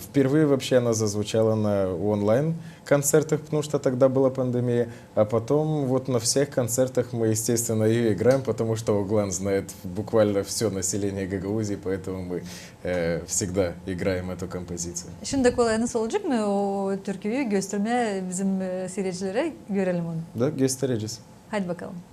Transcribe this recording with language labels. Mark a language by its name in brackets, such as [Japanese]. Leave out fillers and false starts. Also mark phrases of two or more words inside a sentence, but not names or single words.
[Russian] Впервые вообще она зазвучала на онлайн-концертах, потому что тогда была пандемия. А потом вот на всех концертах мы, естественно, ее играем, потому что Углан знает буквально все население Гагаузии, поэтому мы всегда играем эту композицию. [Gagauz] Şimdi kolay nasıl olacak mı o türküyü göstermeye bizim seyircilere görelim onu. Да, göstereceğiz. Hadi bakalım.